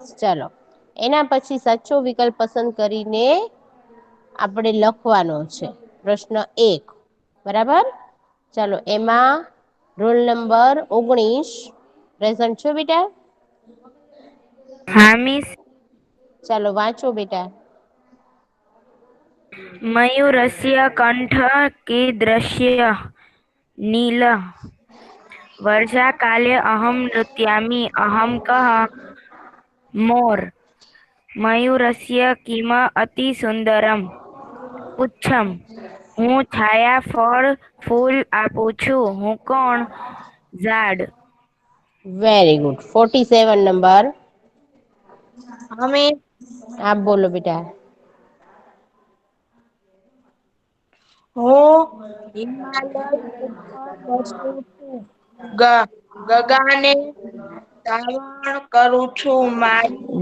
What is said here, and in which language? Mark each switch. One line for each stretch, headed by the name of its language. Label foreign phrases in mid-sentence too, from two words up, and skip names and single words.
Gujarati: ચલો એના પછી સાચો વિકલ્પ પસંદ કરીને આપણે લખવાનો છે. પ્રશ્ન 1. બરાબર. ચાલો એમાં
English: roll number
Gujarati: 19 પ્રેઝન્ટ છો બેટા? હા મિસ. ચાલો વાંચો બેટા.
Sanskrit: मयूरस्य कंठ कीदृश्य नील वर्षाकाले अहं नृत्यामि अहं कः मोर मयूरस्य किम अतिसुन्दरं पुच्छम
Gujarati: હું છાયા ફળ ફૂલ આપું છું હું કોણ ઝાડ
English: very good 47 number
Gujarati: અમે આપ બોલો બેટા. હું હિમાલય ઉપર વસું છું ગગાને ધાવણ કરું છું મારી